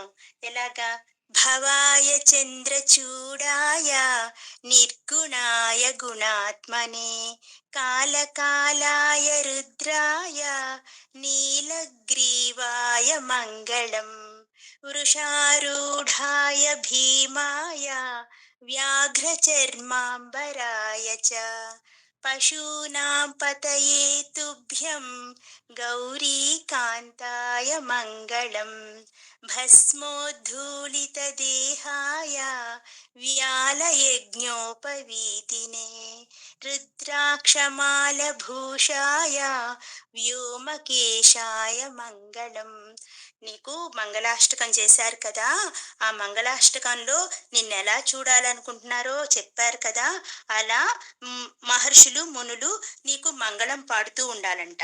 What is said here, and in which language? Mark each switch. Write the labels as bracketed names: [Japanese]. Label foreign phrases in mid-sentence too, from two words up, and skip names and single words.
[Sanskrit] ఎలాగా? भवाय चन्द्रचूडाय निर्गुणाय गुणात्मने, कालकालाय रुद्राय नीलग्रीवाय मङ्गलम्, वृषारूढाय भीमाय व्याघ्रचर्माम्बराय च पशूनां पतये तुभ्यं गौरीकान्ताय मङ्गलम् भस्मोद्धूलितदेहाय व्यालयज्ञोपवीतिने रुद्राक्षमालभूषाय व्योमकेशाय मङ्गलम्. [Telugu] నీకు మంగళాష్టకం చేశారు కదా, ఆ మంగళాష్టకంలో నిన్నెలా చూడాలనుకుంటున్నారో చెప్పారు కదా, అలా మహర్షులు మునులు నీకు మంగళం పాడుతూ ఉండాలంట.